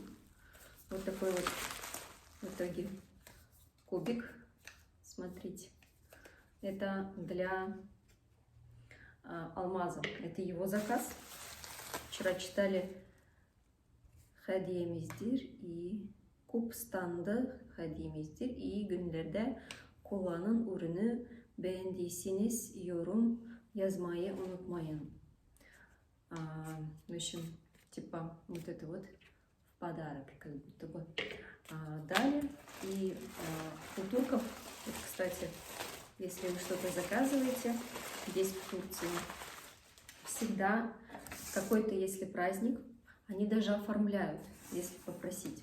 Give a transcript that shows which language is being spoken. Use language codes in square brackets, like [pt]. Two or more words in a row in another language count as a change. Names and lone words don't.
[ru] Вот такой вот в итоге кубик. Смотрите, это для Алмаза. Это его заказ. Вчера читали Hediyemizdir и Kupstanda hediyemizdir. [tr] İyi günlerde kullanın ürünü. Beğendiyseniz yorum yazmayı унutmayın. [ru] В общем, типа вот это вот в подарок, как будто бы дали. И у турков, вот, кстати, если вы что-то заказываете здесь в Турции, всегда какой-то, если праздник, они даже оформляют, если попросить.